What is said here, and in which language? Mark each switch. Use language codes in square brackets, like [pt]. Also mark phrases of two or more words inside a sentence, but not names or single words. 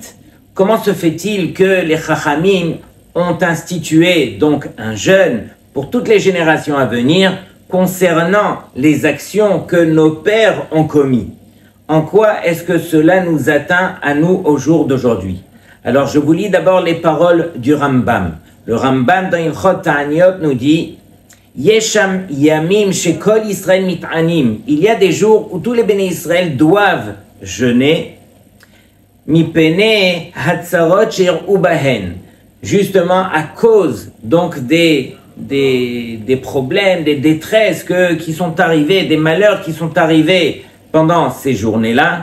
[fr] Comment se fait-il que les Chachamim ont institué donc un jeûne pour toutes les générations à venir concernant les actions que nos pères ont commis? En quoi est-ce que cela nous atteint à nous au jour d'aujourd'hui? Alors, je vous lis d'abord les paroles du Rambam. Le Rambam dans Ilchot Ta'aniot nous dit: [he] ישנם ימים שכל ישראל מתענים. [fr] Il y a des jours où tous les [he] בני ישראל [fr] doivent jeûner. [he] מפני הצרות שאירעו בהן. [fr] Justement à cause donc des problèmes, des détresses qui sont arrivés, des malheurs qui sont arrivés pendant ces journées-là.